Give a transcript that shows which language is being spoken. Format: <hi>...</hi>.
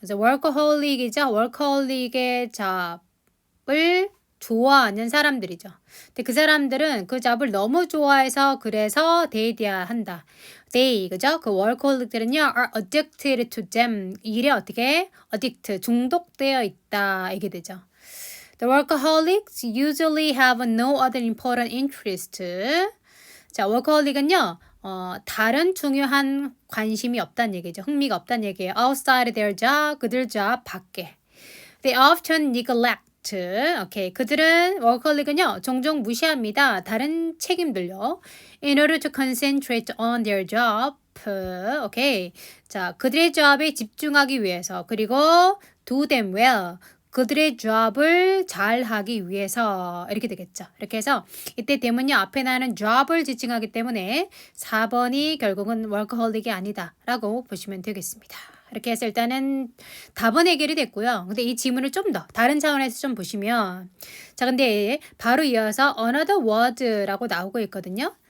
<ko>그래서 workaholic이죠. workaholic의 잡을 좋아하는 사람들이죠. 근데 그 사람들은 그 잡을 너무 좋아해서 그래서 데이돼야 한다.</ko> <en>They,</en> <ko>그죠? 그 workaholic들은요,</ko> <en>are addicted to them.</en> <ko>일에 어떻게? addict, 중독되어 있다. 이게 되죠.</ko> <en>The workaholics usually have no other important interest.</en> <ko>자, workaholic은요, 다른 중요한 관심이 없다는 얘기죠. 흥미가 없다는 얘기예요.</ko> <en>Outside their job,</en> <ko>그들 job 밖에.</ko> <en>They often neglect. 오케이.</en> <ko>그들은 workaholic은요, 종종 무시합니다. 다른 책임들요.</ko> <en>In order to concentrate on their job.</en> <ko>오케이. 자, 그들의 job에 집중하기 위해서. 그리고</ko> <en>do them well.</en> <ko>그들의 job을 잘 하기 위해서 이렇게 되겠죠. 이렇게 해서 이때 되면요. 앞에 나는 job을 지칭하기 때문에 4번이 결국은 workaholic이 아니다 라고 보시면 되겠습니다. 이렇게 해서 일단은 답은 해결이 됐고요. 근데 이 지문을 좀 더 다른 차원에서 좀 보시면 자, 근데 바로 이어서</ko> <en>another word</en> <ko>라고 나오고 있거든요.</ko>